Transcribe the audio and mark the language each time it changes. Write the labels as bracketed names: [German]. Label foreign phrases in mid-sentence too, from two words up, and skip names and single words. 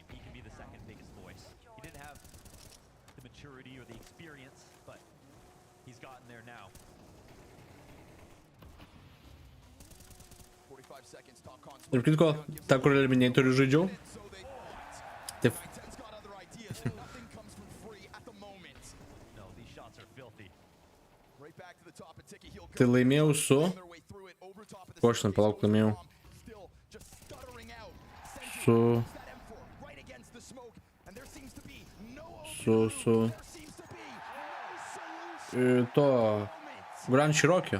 [English] He could be the second biggest voice. He didn't have the maturity or the experience, but he's gotten there now. 45 seconds, top console. [Lithuanian] Ir kitko, tą, kur eliminatorių žaidžiau. Taip. Tai laimėjau su... Ko aš ten palauk laimėjau? [English] To Grand Cherokee.